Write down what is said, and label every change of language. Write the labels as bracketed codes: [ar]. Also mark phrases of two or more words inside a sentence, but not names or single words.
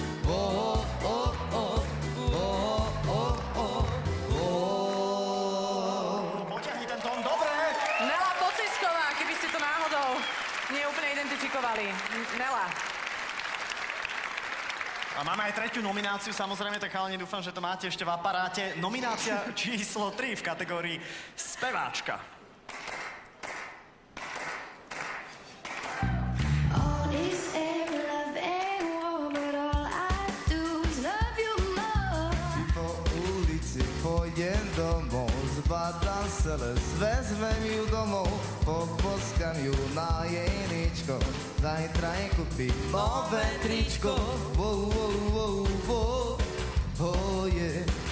[sk] Poťahni ten tón, dobre! Nela Pocisková, keby ste to náhodou neúplne identifikovali. Nela. A máme aj tretiu nomináciu, samozrejme, tak chalani, dúfam, že to máte ešte v aparáte. Nominácia číslo 3 v kategórii speváčka. [en] All is air, love and war, but all I do is love you more. [sk] Po ulici pôjdem domov, zbadám celé, vezmem ju domov, poboskám ju na jeničko, zajtra jej kúpim nové tričko. Yeah.